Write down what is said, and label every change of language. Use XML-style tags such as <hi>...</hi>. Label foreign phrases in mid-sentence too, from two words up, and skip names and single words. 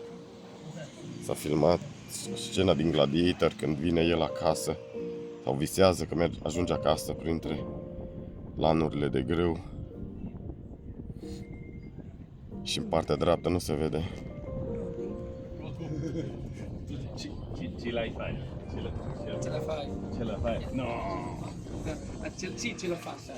<ro>S-a filmat scena din Gladiator când vine el acasă sau visează că ajunge acasă printre lanurile de grâu. Și în partea dreaptă nu se vede.</ro> <it>Ce l'hai fai? Ce la fai? Ce la fai? No! Sì, ce la fa.</it>